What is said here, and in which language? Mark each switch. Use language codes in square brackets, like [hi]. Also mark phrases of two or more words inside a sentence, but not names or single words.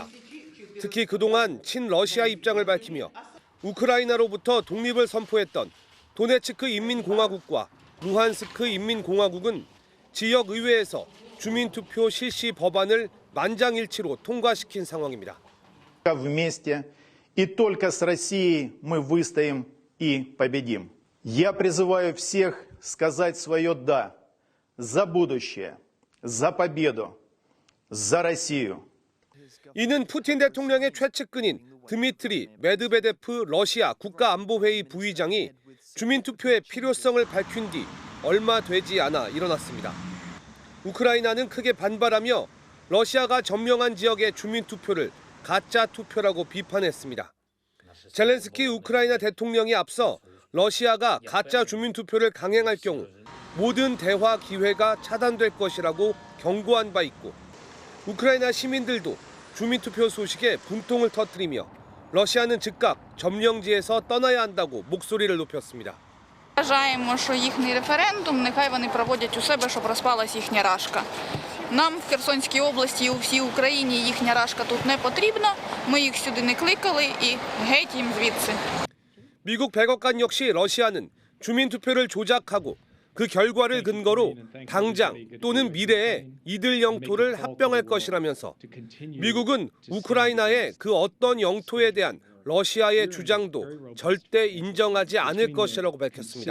[ko] 특히 그동안 친러시아 입장을 밝히며 우크라이나로부터 독립을 선포했던 도네츠크 인민공화국과 루한스크 인민공화국은 지역 의회에서 주민투표 실시 법안을 만장일치로 통과시킨 상황입니다. [ru] Вместе и только с Россией мы выстоим и победим. Я призываю всех сказать свое «да» за будущее, за победу, за Россию. [ko] 이는 푸틴 대통령의 최측근인 드미트리 메드베데프 러시아 국가안보회의 부의장이 주민투표의 필요성을 밝힌 뒤 얼마 되지 않아 일어났습니다. 우크라이나는 크게 반발하며 러시아가 점령한 지역의 주민투표를 가짜 투표라고 비판했습니다. 젤렌스키 우크라이나 대통령이 앞서 러시아가 가짜 주민투표를 강행할 경우 모든 대화 기회가 차단될 것이라고 경고한 바 있고 우크라이나 시민들도 주민투표 소식에 분통을 터뜨리며 러시아는 즉각 점령지에서 떠나야 한다고 목소리를 높였습니다. [uk] Вважаємо, що їхній референдум нехай вони проводять у себе, щоб розпалась їхня рашка. Нам в Херсонській області і у всій Україні їхня рашка тут не потрібна. Ми їх сюди не кликали і геть їм звідси. [ko] 미국 백악관 역시 러시아는 주민투표를 조작하고 그 결과를 근거로 당장 또는 미래에 이들 영토를 합병할 것이라면서 미국은 우크라이나의 그 어떤 영토에 대한 러시아의 주장도 절대 인정하지 않을 것이라고 밝혔습니다.